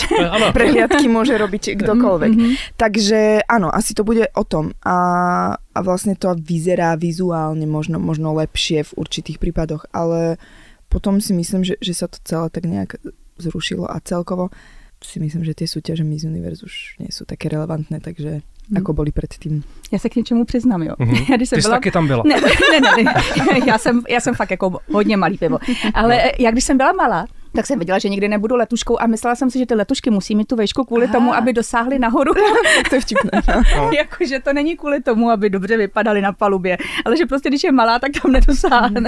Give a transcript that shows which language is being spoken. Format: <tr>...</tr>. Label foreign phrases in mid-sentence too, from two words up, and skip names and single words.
<sk>Prehliadky môže robiť kdokoľvek. Takže áno, asi to bude o tom. A vlastne to vyzerá vizuálne možno lepšie v určitých prípadoch, ale potom si myslím, že sa to celé tak nejak zrušilo a celkovo si myslím, že tie súťaže Miss Universe už nie sú také relevantné, takže ako boli předtím.</sk> <cs>Já se k něčemu přiznám, jo. Ty jsi taky tam byla. Ne. Já jsem fakt jako hodně malý pivo. Ale já když jsem byla malá, tak jsem viděla, že nikdy nebudu letuškou a myslela jsem si, že ty letušky musí mít tu vejšku kvůli tomu, aby dosáhly nahoru. To je vtipné. Jakože to není kvůli tomu, aby dobře vypadaly na palubě, ale že prostě když je malá, tak tam nedosáhne.</cs>